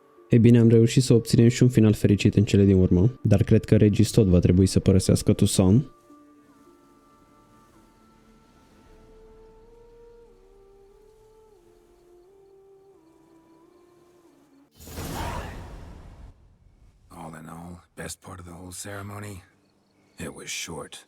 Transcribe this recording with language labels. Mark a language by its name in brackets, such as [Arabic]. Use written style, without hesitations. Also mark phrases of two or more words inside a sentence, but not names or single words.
[Romanian] E bine, am reușit să obținem și un final fericit în cele din urmă, dar cred că Regis tot va trebui să părăsească Toussaint. [English] All in all, best part of the whole ceremony? It was short.